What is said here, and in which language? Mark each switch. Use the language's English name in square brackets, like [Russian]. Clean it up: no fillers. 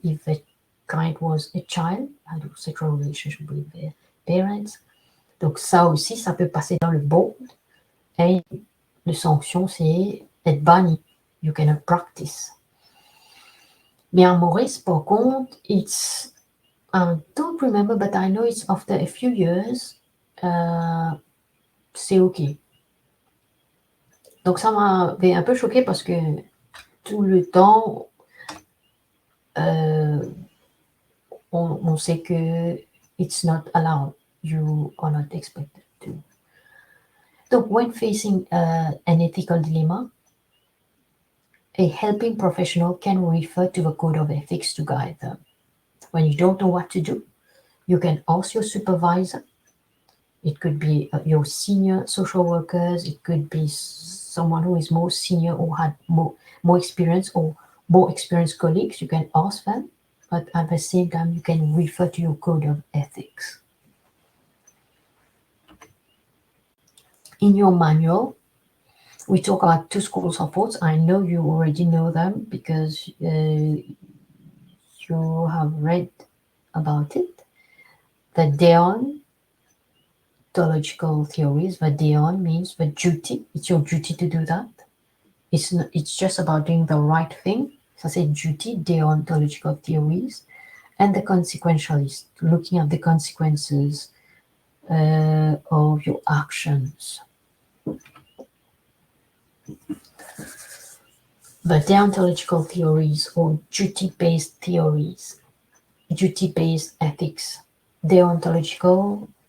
[English] If the client was a child, had a sexual relationship with their parents. [French] Donc ça aussi, ça peut passer dans le board. Et la sanction, c'est être banni. [English] You cannot practice. [French] Mais en Maurice, par contre, [English] it's, I don't remember, but I know it's after a few years, [French] c'est OK. Donc ça m'avait un peu choqué parce que tout le temps, on sait que [English] it's not allowed. You are not expected to. Donc, when facing an ethical dilemma, a helping professional can refer to the code of ethics to guide them. When you don't know what to do, you can ask your supervisor. It could be your senior social workers. It could be someone who is more senior or had more experience, or more experienced colleagues. You can ask them, but at the same time, you can refer to your code of ethics. In your manual, we talk about 2 schools of thoughts. I know you already know them because you have read about it, the deontological theories. The deon means the duty. It's your duty to do that. It's just about doing the right thing. [French] Ça c'est duty, deontological theories. [English] And the consequentialist, looking at the consequences of your actions. The deontological theories or duty-based theories, duty-based ethics, deontological.